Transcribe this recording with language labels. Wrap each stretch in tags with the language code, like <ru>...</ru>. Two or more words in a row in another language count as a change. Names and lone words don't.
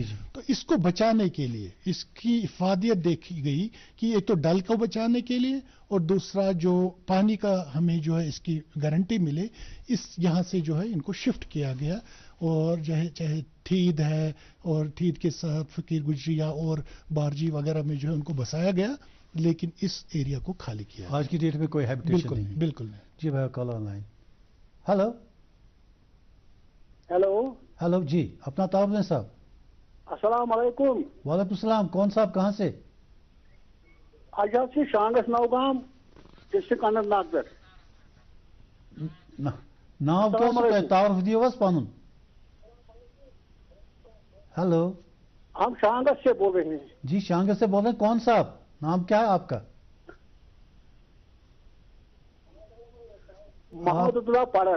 <ur>تو اس کو بچانے کے لیے اس کی افادیت دیکھی گئی کہ ایک تو ڈل کو بچانے کے لیے اور دوسرا جو پانی کا ہمیں جو ہے اس کی گارنٹی ملے یہاں سے جو ہے ان کو شفٹ کیا گیا اور چاہے تھید ہے اور تھید کے ساتھ فقیر گجریا اور بارجی وغیرہ میں جو ہے ان کو بسایا گیا لیکن اس ایریا کو خالی کیا. آج کی ڈیٹ میں کوئی ہیبیٹیشن نہیں؟ بالکل نہیں. جی بھائی</ur> <en>call online.</en> <ur>ہلو جی اپنا تعارف دیں صاحب.</ur> <ar>السلام علیکم. وعلیکم السلام.</ar> <ur>کون صاحب کہاں سے؟ آجاد سے شانگس نوگام ڈسٹرکٹ اننت ناگ پہ.</ur> <ks>نام کیا تعارف دیو بس پانون. ہلو</ks> <ur>ہم شانگس سے بول رہے ہیں. جی شانگس سے بول رہے ہیں. کون صاحب نام کیا ہے آپ کا؟ محمد عبداللہ پڑر.</ur>